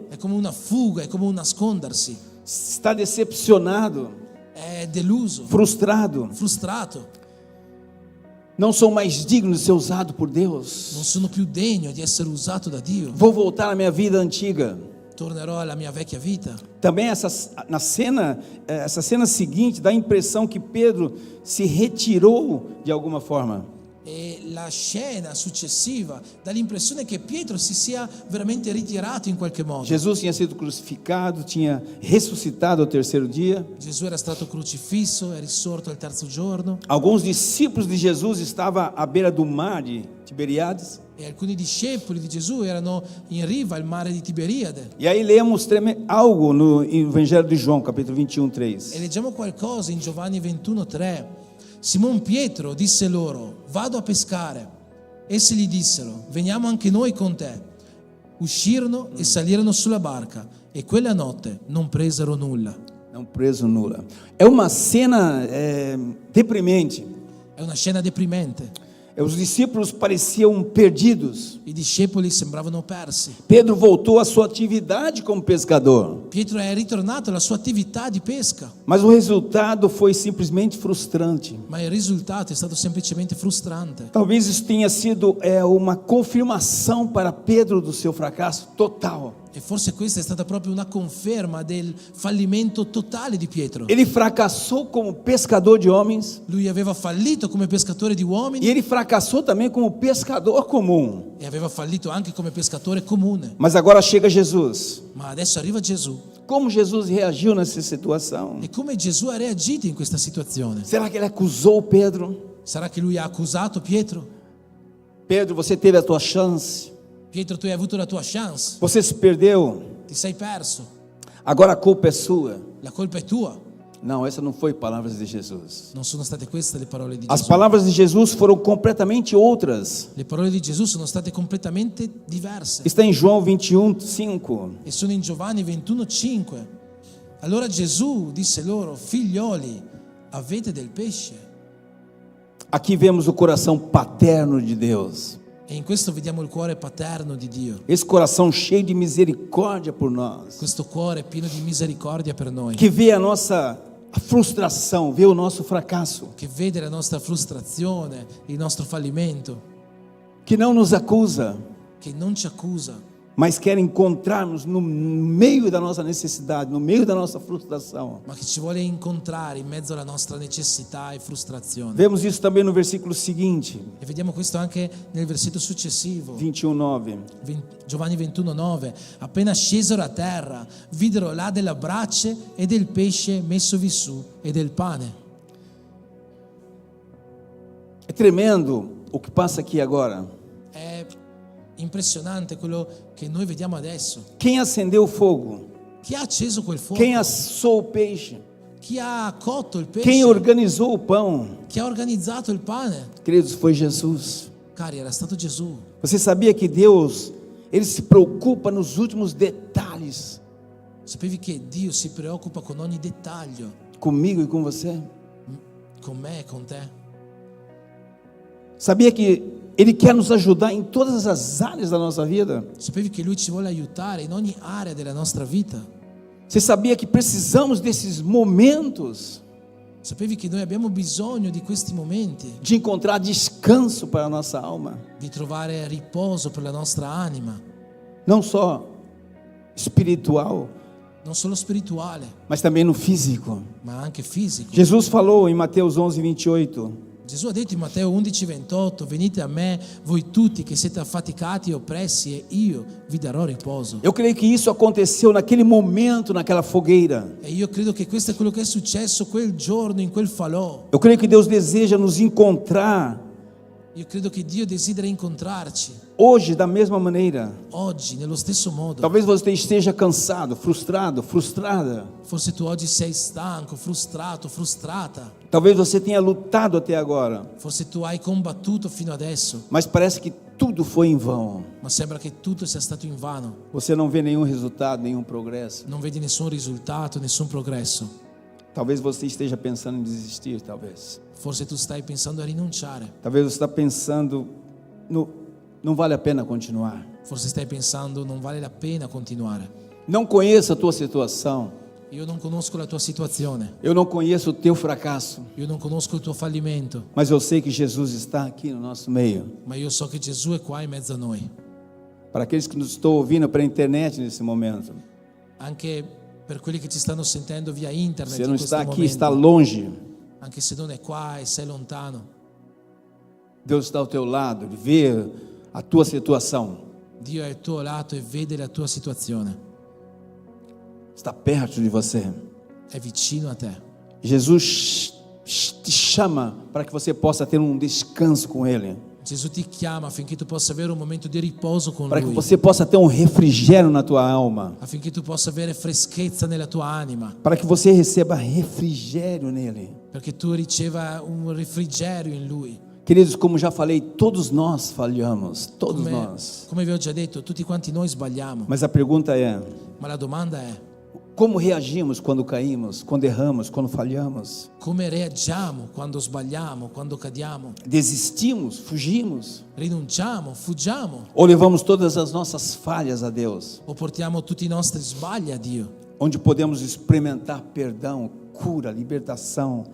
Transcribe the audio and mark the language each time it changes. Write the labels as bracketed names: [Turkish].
[Italian] È come una fuga, è come un nascondersi. [Portuguese] Está decepcionado, [Italian] È deluso, [Portuguese] frustrado. [Italian] frustrato. [Portuguese] Não sou mais digno de ser usado por Deus. [Italian] Non sono più degno di essere usato da Dio. [Portuguese] Vou voltar à minha vida antiga. [Italian] Tornerò alla mia vecchia vita. [Portuguese] Também essa cena seguinte dá a impressão que Pedro se retirou de alguma forma. [Italian] E la scena successiva dà l'impressione che Pietro si sia veramente ritirato in qualche modo. [Portuguese] Jesus tinha sido crucificado, tinha ressuscitado ao terceiro dia. [Italian] Gesù era stato crocifisso, è risorto al terzo giorno [Portuguese] Alguns discípulos de Jesus estavam à beira do mar de Tiberiades. [Italian] e alcuni discepoli di Gesù erano in riva al mare di Tiberiade. [Portuguese] E aí lemos algo no Evangelho de João, capítulo 21, [Italian] E 3. leggiamo qualcosa in Giovanni 21:3. Simon Pietro disse loro: vado a pescare. Essi gli dissero: veniamo anche noi con te. Uscirono e salirono sulla barca e quella notte non presero nulla. [Portuguese] Não preso nula. É uma cena deprimente. [Italian] È una scena deprimente. [Portuguese] Os discípulos pareciam perdidos. [Italian] I discepoli sembravano persi. [Portuguese] Pedro voltou à sua atividade como pescador. [Italian] Pietro è ritornato alla sua attività di pesca, [Portuguese] Mas o resultado foi simplesmente frustrante. [Italian] ma il risultato è stato semplicemente frustrante. [Portuguese] Talvez isso tenha sido uma confirmação para Pedro do seu fracasso total. [Italian] E forse questa è stata proprio una conferma del fallimento totale di Pietro. [Portuguese] Ele fracassou como pescador de homens [Italian] Lui aveva fallito come pescatore di e uomini [Portuguese] ele fracassou também como pescador comum. [Italian] e aveva fallito anche come pescatore comune. [Portuguese] Mas agora chega Jesus. [Italian] Ma adesso arriva Gesù. [Portuguese] Como Jesus reagiu nessa situação? [Italian] E come Gesù ha reagito in questa situazione? [Portuguese] Será que ele acusou Pedro? [Italian] Sarà che lui ha accusato Pietro? [Portuguese] Pedro, você teve a tua chance. [Italian] Pietro, tu hai avuto la tua chance, [Portuguese] Você se perdeu. [Italian] ti sei perso, [Portuguese] Agora a culpa é sua. [Italian] la colpa è tua. [Portuguese] Não, essa não foi palavras de Jesus. [Italian] Non sono state queste le parole di [Portuguese] As [Italian] Gesù. [Portuguese] palavras de Jesus foram completamente outras. [Italian] Le parole di Gesù sono state completamente diverse [Portuguese] Está em João 21, 5. [Italian] e sono in Giovanni 21:5. Allora Gesù disse loro: figlioli, avete del pesce? [Portuguese] Aqui vemos o coração paterno de Deus. [Italian] E in questo vediamo il cuore paterno di Dio, [Portuguese] Esse coração cheio de misericórdia por nós. [Italian] questo cuore pieno di misericordia per noi, [Portuguese] Que vê a nossa frustração, vê o nosso fracasso. [Italian] che vede la nostra frustrazione, il nostro fallimento, [Portuguese] Que não nos acusa, [Italian] che non ci accusa, [Portuguese] mas quer encontrar-nos no meio da nossa necessidade, no meio da nossa frustração. [Italian] ma che ci vuole incontrare in mezzo alla nostra necessità e frustrazione. [Portuguese] Vemos isso também no versículo seguinte, [Italian] E vediamo questo anche nel versetto successivo, [Portuguese] 21:9. [Italian] Giovanni 21:9. Appena scesero a terra, videro là della brace e del pesce messovi su e del pane. [Portuguese] É tremendo o que passa aqui agora. [Italian] È impressionante quello che noi vediamo adesso. [Portuguese] Quem acendeu o fogo? [Italian] Chi ha acceso quel fuoco? [Portuguese] Quem assou o peixe? [Italian] Chi ha cotto il pesce? [Portuguese] Quem organizou o pão? [Italian] Chi ha organizzato il pane? [Portuguese] Queridos, foi Jesus. [Italian] Cari, era stato Gesù. [Portuguese] Você sabia que Deus, Ele se preocupa nos últimos detalhes [Italian] Sapevi che Dio si preoccupa con ogni dettaglio, [Portuguese] comigo e com você? [Italian] con me e con te? [Portuguese] Sabia que Ele quer nos ajudar em todas as áreas da nossa vida? [Italian] Sapevi che Lui ci vuole aiutare in ogni area della nostra vita? [Portuguese] Você sabia que precisamos desses momentos [Italian] Sapevi che noi abbiamo bisogno di questi momenti, [Portuguese] de encontrar descanso para a nossa alma? [Italian] di trovare riposo per la nostra anima, [Portuguese] Não só espiritual, [Italian] non solo spirituale, [Portuguese] mas também no físico. [Italian] ma anche fisico. [Portuguese] Jesus falou em Mateus 11:28. [Italian] Gesù ha detto in Matteo 11:28, venite a me voi tutti che siete affaticati e oppressi e io vi darò riposo. [Portuguese] Eu creio que isso aconteceu naquele momento, naquela fogueira. [Italian] E io credo che questo è quello che è successo quel giorno in quel falò. [Portuguese] Eu creio que Deus deseja nos encontrar [Italian] Io credo che Dio desidera incontrarci [Portuguese] hoje da mesma maneira. [Italian] oggi nello stesso modo. [Portuguese] Talvez você esteja cansado, frustrado, frustrada. [Italian] Forse tu oggi sei stanco, frustrato, frustrata. [Portuguese] Talvez você tenha lutado até agora, [Italian] Forse tu hai combattuto fino adesso, [Portuguese] mas parece que tudo foi em vão. [Italian] ma sembra che tutto sia stato invano. [Portuguese] Você não vê nenhum resultado, nenhum progresso. [Italian] Non vedi nessun risultato, nessun progresso. [Portuguese] Talvez você esteja pensando em desistir, talvez. [Italian] Forse tu stai pensando a rinunciare. [Portuguese] Talvez você está pensando, não vale a pena continuar. [Italian] Forse stai pensando non vale la pena continuare. [Portuguese] Não conheço a tua situação. [Italian] Io non conosco la tua situazione, [Portuguese] Eu não conheço o teu fracasso. [Italian] io non conosco il tuo fallimento, [Portuguese] Mas eu sei que Jesus está aqui no nosso meio. [Italian] ma io so che Gesù è qua in mezzo a noi. [Portuguese] Para aqueles que nos estão ouvindo pela internet nesse momento. [Italian] Anche per quelli che ci stanno sentendo via internet [Portuguese] Você [Italian] in [Portuguese] não [Italian] questo [Portuguese] está aqui, [Italian] momento, [Portuguese] está longe. [Italian] anche se non è qua e sei lontano, [Portuguese] Deus está ao teu lado, Ele vê a tua situação. [Italian] Dio è al tuo lato e vede la tua situazione, [Portuguese] Está perto de você. [Italian] è vicino a te. [Portuguese] Jesus te chama para que você possa ter um descanso com Ele. [Italian] Gesù ti chiama affinché tu possa avere un momento di riposo con [Portuguese] Para que [Italian] Lui, [Portuguese] você possa ter um refrigério na tua alma. [Italian] affinché tu possa avere freschezza nella tua anima, [Portuguese] Para que você receba refrigério nele. [Italian] perché tu riceva un refrigerio in Lui. [Portuguese] Queridos, como já falei, todos nós falhamos. Todos nós. [Italian] Come vi ho già detto, tutti quanti noi sbagliamo, [Portuguese] Mas a pergunta é: [Italian] ma la domanda è: [Portuguese] como reagimos quando caímos, quando erramos, quando falhamos? [Italian] come reagiamo quando sbagliamo, quando cadiamo? [Portuguese] Desistimos? Fugimos? [Italian] Rinunciamo, fuggiamo [Portuguese] Ou levamos todas as nossas falhas a Deus? [Italian] o portiamo tutti i nostri sbagli a Dio, [Portuguese] Onde podemos experimentar perdão, cura, libertação,